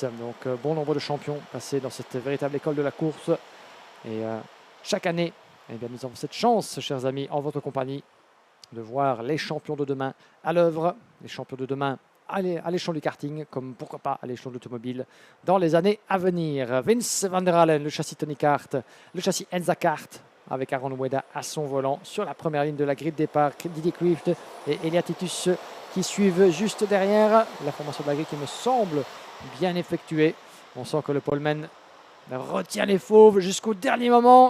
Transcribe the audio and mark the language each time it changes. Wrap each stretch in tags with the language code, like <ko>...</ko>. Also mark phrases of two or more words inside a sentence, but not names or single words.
<fr>Donc bon nombre de champions passés dans cette véritable école de la course. Et chaque année, nous avons cette chance, chers amis, en votre compagnie, de voir les champions de demain à l'œuvre, les champions de demain à l'échelon du karting, comme pourquoi pas à l'échelon de l'automobile dans les années à venir. Vince van der Halen, le châssis Tony Kart, le châssis Enza Kart, avec Aaron Weda à son volant sur la première ligne de la grille de départ. Didier Quift et Elia Titus qui suivent juste derrière. La formation de la grille qui me semble bien effectuée. On sent que le poleman retient les fauves jusqu'au dernier moment.</fr>